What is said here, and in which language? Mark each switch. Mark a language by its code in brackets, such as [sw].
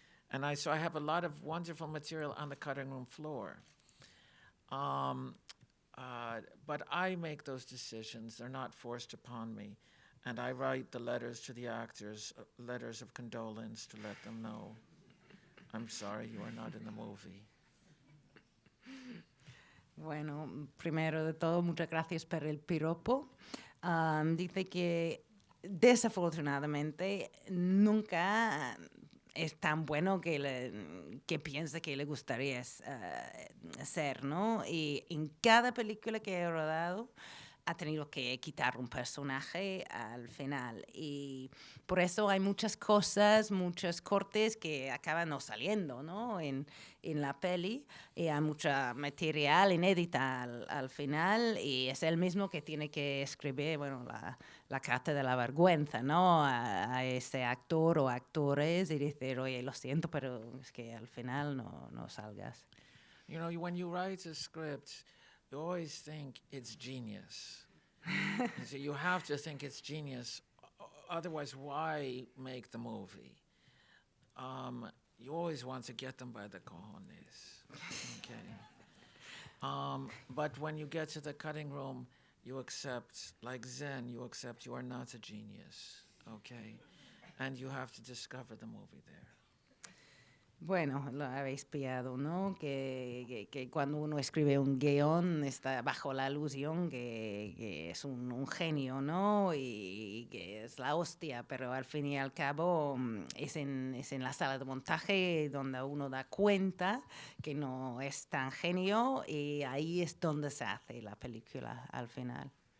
[en] And so I have a lot of wonderful material on the cutting room floor. But I make those decisions, they're not forced upon me. And I write the letters to the actors, letters of condolence to let them know, I'm sorry you are not in the movie. [es] Bueno, primero de todo, muchas gracias por el piropo. Dice que desafortunadamente nunca es tan bueno que piensa que le gustaría ser, ¿no? Y en cada película que he rodado ha tenido que quitar un personaje al final. Y por eso hay muchas cosas, muchos cortes que acaban no saliendo, ¿no? En la peli. Y hay mucho material inédita al final. Y es él mismo que tiene que escribir, bueno, la carta de la vergüenza, ¿no? A ese actor o actores y decir, oye, lo siento, pero es que al final no salgas. [en] You know, when you write a script, you always think it's genius. So you have to think it's genius, otherwise why make the movie? You always want to get them by the cojones, okay? But when you get to the cutting room, you accept, like Zen, you accept you are not a genius, okay? And you have to discover the movie there. [es] Bueno, lo habéis pillado, ¿no? Que cuando uno escribe un guión está bajo la ilusión que es un genio, ¿no? Y que es la hostia, pero al fin y al cabo es en la sala de montaje donde uno da cuenta que no es tan genio y ahí es donde se hace la película al final.